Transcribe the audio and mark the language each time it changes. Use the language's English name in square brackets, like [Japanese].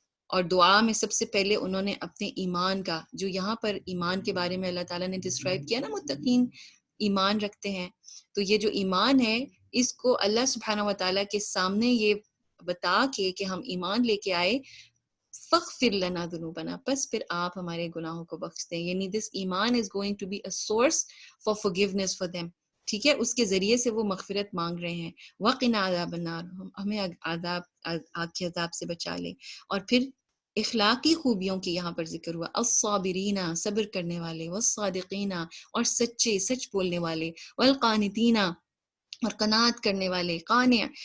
[Urdu] اور دعا میں سب سے پہلے انہوں نے اپنے ایمان کا، جو یہاں پر ایمان کے بارے میں اللہ تعالیٰ نے ڈسکرائب کیا نا، متقین ایمان رکھتے ہیں، تو یہ جو ایمان ہے اس کو اللہ سبحانہ و تعالیٰ کے سامنے یہ بتا کے کہ ہم ایمان لے کے آئے، [Arabic] فَاغْفِرْ لَنَا ذُنُوبَنَا، [Urdu] بس پھر آپ ہمارے گناہوں کو بخش دیں. [English] یعنی this ایمان is going to be a source for forgiveness for them. [Urdu] ٹھیک ہے، اس کے ذریعے سے وہ مغفرت مانگ رہے ہیں. [Arabic] وَقِنَا عَذَابَ النَّارِ، [Urdu] ہمیں آگ کے عذاب سے بچا لے. اور پھر اخلاقی خوبیوں کی یہاں پر ذکر ہوا. الصابرین، صبر کرنے والے. والصادقین، اور سچے، سچ بولنے والے. والقانتین، اور قناعت کرنے والے. قانع.